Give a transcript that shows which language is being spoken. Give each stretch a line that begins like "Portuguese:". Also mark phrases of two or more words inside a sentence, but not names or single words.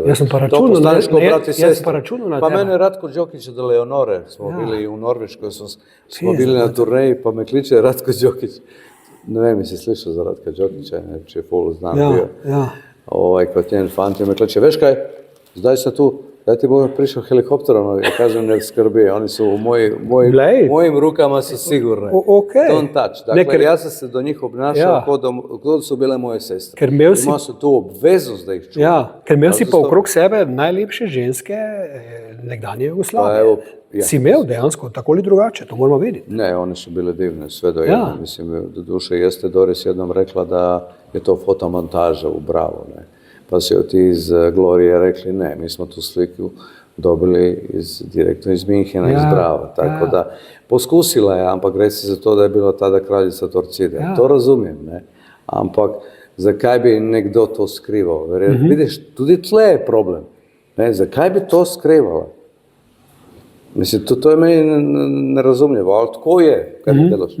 Slovenian: Jaz sem pa računal na tebe. Pa mene Ratko Đokić od Leonore, smo bili v Norveškoj, smo bili na turneji, pa me kliče Ratko Đokić. Ne vem, si slišal za Ratka Đokića, če je pol znam bio. Kot njen fant me kliče, veš kaj, zdaj sem tu, da ti bo prišel helikopterom, ja kažem, ne skrbi,
Croatian: oni su u mojim rukama su sigurne.
English: Don't touch.
Croatian: Dakle, ja sam se do njih obnašao kod su bile moje sestre. Imao su tu obveznost da ih čuvam.
Slovenian: Ja, ker imel si pa okrog sebe najlepše ženske nekdanje Jugoslavije. Si imel dejansko, tako ali drugače,
Croatian: to moramo vidjeti. Ne, one su bile divne, sve do jedne. Mislim, do duše jeste Doris jednom rekla da je to fotomontaža u Bravo, ne. Pa su ti iz Glorije rekli ne, mi smo tu sliku dobili direktno iz Minhena, iz Brava.
Slovenian: Tako da, poskusila je, ampak reci za to da je bila tada kraljica Torcide.
Croatian: To razumijem, ne.
Slovenian: Ampak, zakaj bi nekdo to skrivao? Vidiš, tudi tle je problem. Ne, zakaj bi to skrivala?
Croatian: Mislim, to je meni nerazumljivo, ali tko je, kaj bi delaš?